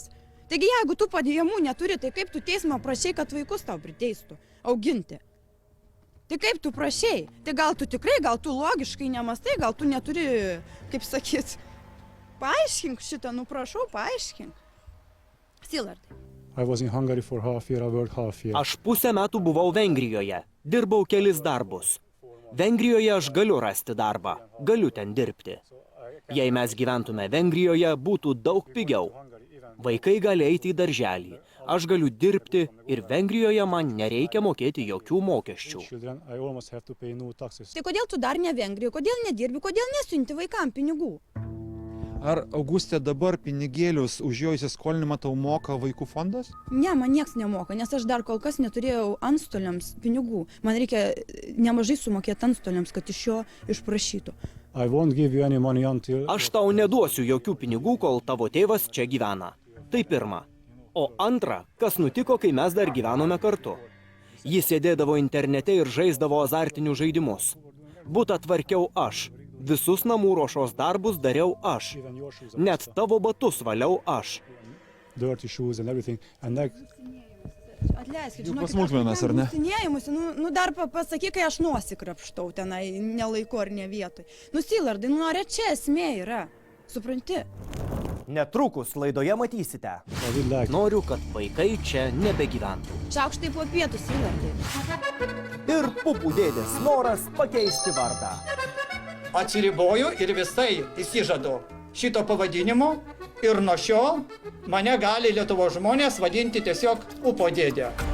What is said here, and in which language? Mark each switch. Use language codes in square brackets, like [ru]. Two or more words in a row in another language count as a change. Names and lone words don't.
[lt] Taigi jeigu tu pajamų neturi, tai kaip tu teismo prašai, kad vaikus tau priteistų? auginti. Tai kaip tu prašei? Tai gal tu tikrai, gal tu logiškai nemastai, gal tu neturi, kaip sakyt, paaiškink šitą, nu prašau, paaiškink. Silardai. [en] I was in Hungary for half year, I worked half year. [lt] Aš pusę metų buvau Vengrijoje, dirbau kelis darbus. Vengrijoje aš galiu rasti darbą, galiu ten dirbti. Jei mes gyventume Vengrijoje, būtų daug pigiau. Vaikai gali eiti į darželį, aš galiu dirbti ir Vengrijoje man nereikia mokėti jokių mokesčių. [en] Children, I almost have to pay no taxes. [lt] Tai kodėl tu dar ne Vengrijoje, kodėl nedirbi, kodėl nesiunti vaikam pinigų? Ar Augustė dabar pinigėlius už jo įsiskolinimą tau moka vaikų fondas? Ne, man nieks nemoka, nes aš dar kol kas neturėjau antstoliams pinigų. Man reikia nemažai sumokėti antstoliams, kad iš jo išprašytų. [en] I won't give you any money until... [lt] Aš tau neduosiu jokių pinigų, kol tavo tėvas čia gyvena. Tai pirma. O antra, kas nutiko, kai mes dar gyvenome kartu. Jis sėdėdavo internete ir žaisdavo azartinius žaidimus. Butą tvarkiau aš. Visus namų ruošos darbus dariau aš. Net tavo batus valiau aš. [en] Dirty shoes and everything. And that... [lt] Atleiskit, Jau žinokit, pasmulkmenas, ar ne? Musinėjimusi, nu dar pasakyk, kai aš nosikrapštau tenai, nelaiku ar ne vietoj. Nu, Silardai, nu ar čia esmė yra? Supranti? Netrukus laidoje matysite. [en] I would like... [lt] Noriu, kad vaikai čia nebegyventų. Šaukštai po pietų, Silardai. Ir pupų dėdės noras pakeisti vardą. Atsiriboju ir visai įsižadu šito pavadinimo ir nuo šiol mane gali Lietuvos žmonės vadinti tiesiog Upo dėdė.